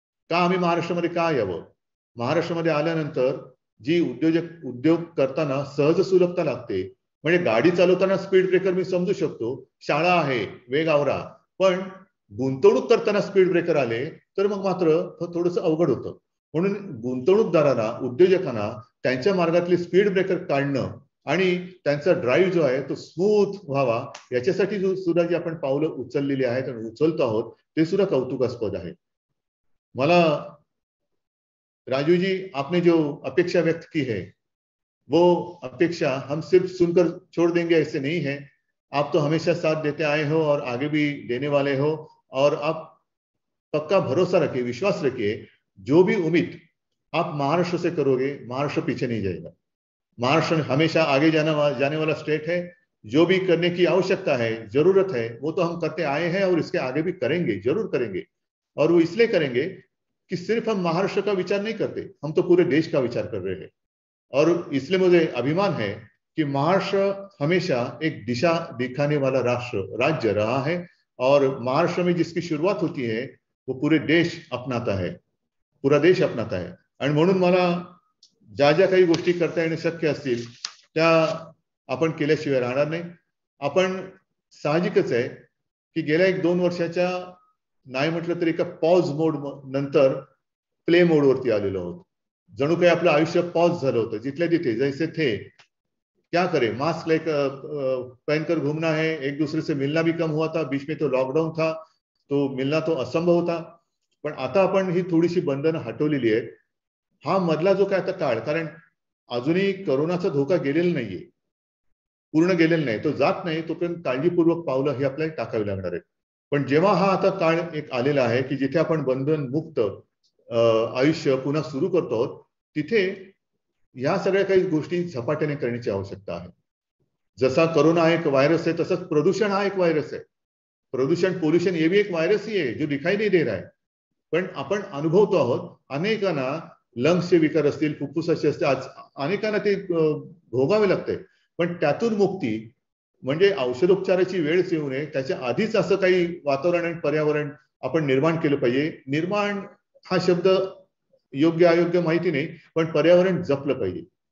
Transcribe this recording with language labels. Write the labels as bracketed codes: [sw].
[mr] का आम्ही महाराष्ट्रामध्ये का यावं? महाराष्ट्रामध्ये आल्यानंतर जी उद्योग करताना सहज सुलभता लागते, म्हणजे गाडी चालवताना स्पीड ब्रेकर मी समजू शकतो, शाळा आहे, वेग आवरा, पण गुंतवणूक करताना स्पीड ब्रेकर आले तर मग मात्र थोडंसं अवघड होतं। म्हणून गुंतवणूकदारांना, उद्योजकांना त्यांच्या मार्गातले स्पीड ब्रेकर काढणं आणि त्यांचा ड्राईव्ह जो आहे तो स्मूथ व्हावा याच्यासाठी सुद्धा जी आपण पावलं उचललेली आहेत आणि उचलतो आहोत ते सुद्धा कौतुकास्पद आहे। मला [hi] राजू जी, आपने जो अपेक्षा व्यक्त की है वो अपेक्षा हम सिर्फ सुनकर छोड़ देंगे ऐसे नहीं है। आप तो हमेशा साथ देते आए हो और आगे भी देने वाले हो, और आप पक्का भरोसा रखिए, विश्वास रखिए, जो भी उम्मीद आप महाराष्ट्र से करोगे, महाराष्ट्र पीछे नहीं जाएगा। महाराष्ट्र हमेशा आगे जाने वाला स्टेट है। जो भी करने की आवश्यकता है, जरूरत है, वो तो हम करते आए हैं और इसके आगे भी करेंगे, जरूर करेंगे। और वो इसलिए करेंगे कि सिर्फ हम महाराष्ट्र का विचार नहीं करते, हम तो पूरे देश का विचार कर रहे हैं। और इसलिए मुझे अभिमान है कि महाराष्ट्र हमेशा एक दिशा दिखाने वाला राज्य रहा है, और महाराष्ट्र में जिसकी शुरुआत होती है वो पूरे देश अपनाता है, पूरा देश अपनाता है। [mr] आणि म्हणून मला ज्या ज्या काही गोष्टी करता येणे शक्य असतील त्या आपण केल्याशिवाय राहणार नाही। आपण साहजिकच आहे की गेल्या 1-2 वर्षाच्या नाही म्हटलं तरी एका पॉज मोड नंतर प्ले मोड वरती आलेलो आहोत। जणू काही आपलं आयुष्य पॉज झालं होतं, जिथले तिथे जैसे थे, [hi] क्या करे, मास्क पहनकर घूमना है, एक दूसरे से मिलना भी कम हुआ था, बीच में तो लॉकडाउन था, तो मिलना तो असंभव होता। [mr] पण आता आपण ही थोडीशी बंधनं हटवलेली आहेत। हा मधला जो काय आता काळ, कारण अजूनही कोरोनाचा धोका गेलेला नाहीये, पूर्ण गेलेला नाही, तो जात नाही, तोपर्यंत काळजीपूर्वक पावलं ही आपल्याला टाकावी लागणार आहेत। पण जेव्हा हा आता काळ एक आलेला आहे की जिथे आपण बंधन मुक्त आयुष्य पुन्हा सुरू करतो आहोत, तिथे या सगळ्या काही गोष्टी झपाट्याने करण्याची आवश्यकता आहे। जसा कोरोना [hi] एक वायरस है, [mr] तसंच प्रदूषण हा [hi] एक वायरस है। प्रदूषण, पोल्यूशन, ये भी एक वायरस ही है जो दिखाई नहीं दे रहा है, [mr] पण आपण अनुभवतो आहोत। अनेकांना लंग्सचे विकार असतील, फुफ्फुसाचे असतील, आज अनेकांना ते भोगावे लागते। पण त्यातून मुक्ती म्हणजे औषधोपचाराची वेळच येऊ नये, त्याच्या आधीच असं काही वातावरण आणि पर्यावरण आपण निर्माण केलं पाहिजे। निर्माण हा शब्द योग्य अयोग्य माहिती नाही, पण पर्यावरण जपलं पाहिजे।